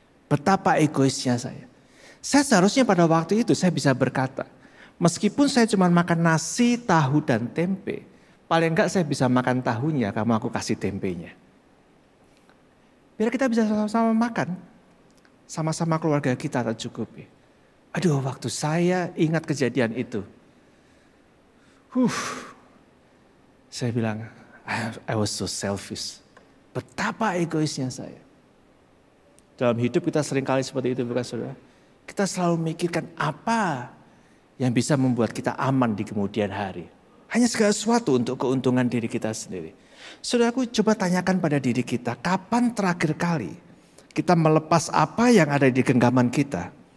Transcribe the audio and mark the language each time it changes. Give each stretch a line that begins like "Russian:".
Indonesian: Betapa egoisnya saya. Saya seharusnya pada waktu itu saya bisa berkata, meskipun saya cuma makan nasi, tahu dan tempe, paling enggak saya bisa makan tahunya, kamu aku kasih tempenya. Biar kita bisa sama-sama makan. Sama-sama keluarga kita tercukupi. Aduh, waktu saya ingat kejadian itu. Saya bilang,
English: I was so selfish.
Indonesian: Betapa egoisnya saya. Dalam hidup kita seringkali seperti itu bukan saudara? Kita selalu memikirkan apa yang bisa membuat kita aman di kemudian hari. Hanya segala sesuatu untuk keuntungan diri kita sendiri. Saudaraku, coba tanyakan pada diri kita, kapan terakhir kali kita melepas apa yang ada di genggaman kita?